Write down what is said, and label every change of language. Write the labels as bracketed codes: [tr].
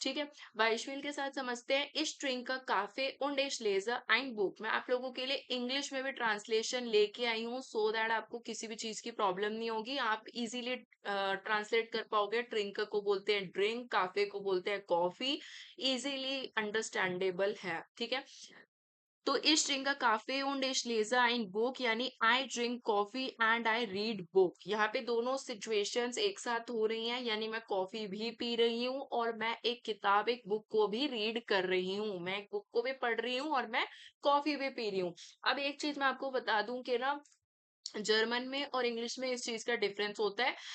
[hi] ठीक है, बाइशवेल के साथ समझते हैं। इस स्ट्रिंग का cafe [de] und ich lese ein [hi] book. मैं आप लोगों के लिए इंग्लिश में भी ट्रांसलेशन लेके आई हूँ, सो दैट आपको किसी भी चीज की प्रॉब्लम नहीं होगी, आप इजीली ट्रांसलेट कर पाओगे। ड्रिंक को बोलते हैं ड्रिंक, काफे को बोलते हैं कॉफी, इजीली अंडरस्टैंडेबल है। ठीक है, तो [de] ich trinke Kaffee und ich lese ein Buch, [hi] यानी [en] I drink coffee and I read book। [hi] यहाँ पे दोनों सिचुएशंस एक साथ हो रही हैं, यानी मैं कॉफी भी पी रही हूँ और मैं एक किताब, एक बुक को भी रीड कर रही हूँ। मैं एक बुक को भी पढ़ रही हूँ और मैं कॉफी भी पी रही हूँ। अब एक चीज मैं आपको बता दूं कि ना, जर्मन में और इंग्लिश में इस चीज का डिफरेंस होता है।